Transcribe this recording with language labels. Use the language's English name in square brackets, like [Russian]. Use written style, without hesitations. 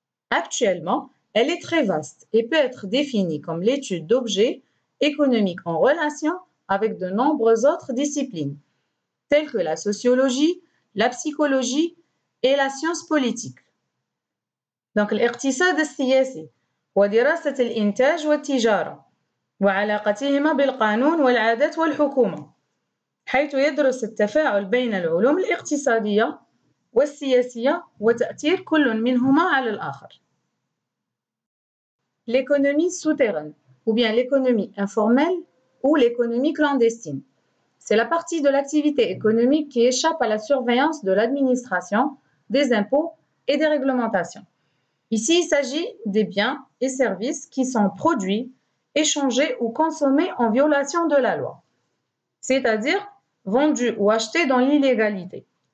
[French] Actuellement, elle est très vaste et peut être définie comme l'étude d'objets économiques en relation avec de nombreuses autres disciplines, telles que la sociologie, la psychologie et la science politique. Donc, [Arabic] الاقتصاد السياسي هو دراسة الإنتاج والتجارة وعلاقتهما بالقانون والعادات والحكومة، حيث يدرس التفاعل بين العلوم الاقتصادية والسياسية وتأثير كل منهما على الآخر. [French] L'économie souterraine, ou bien l'économie informelle ou l'économie clandestine. C'est la partie de l'activité économique qui échappe à la surveillance de l'administration, des impôts et des réglementations. Ici, il s'agit des biens et services qui sont produits, échangés ou consommés en violation de la loi, c'est-à-dire vendus ou achetés dans l'illégalité.